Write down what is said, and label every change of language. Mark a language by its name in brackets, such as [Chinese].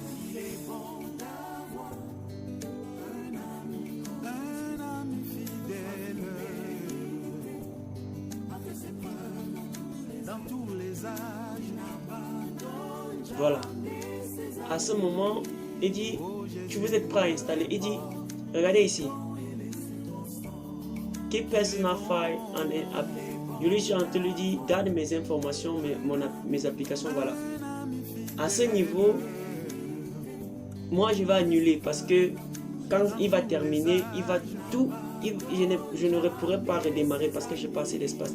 [French] Il est bon d'avoir un ami fidèle, dans tous les âges. Voilà. À ce moment, il dit, tu vous êtes prêt à installer. Il dit, regardez ici. [English] Keep personal file on an app. [French] Je lui suis en train de lui dire, garde mes informations, mes applications, voilà. À ce niveau, moi je vais annuler parce que quand il va terminer, il va tout, je ne pourrai pas redémarrer parce que j'ai pas assez d'espace.